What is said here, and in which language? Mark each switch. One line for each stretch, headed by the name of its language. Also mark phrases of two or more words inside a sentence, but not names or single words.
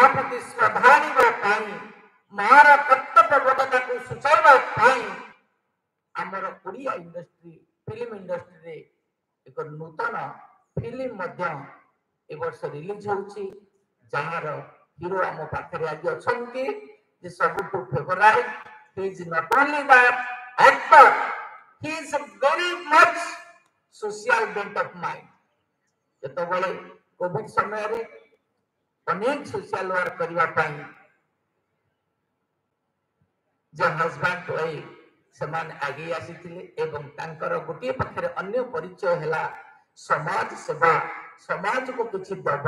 Odia: ପ୍ରତି ଶ୍ରଦ୍ଧା ଆଣିବା ପାଇଁ ମାର କର୍ତ୍ତବ୍ୟବୋଧତାକୁ ସୂଚାଇବା ପାଇଁ ଆମର ଓଡ଼ିଆ
English: industry film
Odia: ଇଣ୍ଡଷ୍ଟ୍ରିରେ ଏକ ନୂତନ ଫିଲ୍ମ ମଧ୍ୟ ଏ ବର୍ଷ ରିଲିଜ ହେଉଛି ଯାହାର ହିରୋ ଆମ ପାଖରେ ଆଜି ଅଛନ୍ତି ଯେ ସବୁଠୁ ଫେଭରାଇଟ.
English: He is not only that actor, he is a very much social bent of mind.
Odia: ଯେତେବେଳେ କୋଭିଡ ସମୟରେ ଅନେକ
English: social work
Odia: କରିବା ପାଇଁ ଯେ
English: husband wife
Odia: ସେମାନେ ଆଗେଇ ଆସିଥିଲେ ଏବଂ ତାଙ୍କର ଗୋଟିଏ ପାଖରେ ଅନ୍ୟ ପରିଚୟ ହେଲା ସମାଜ ସେବା, ସମାଜକୁ କିଛି ଦେବା.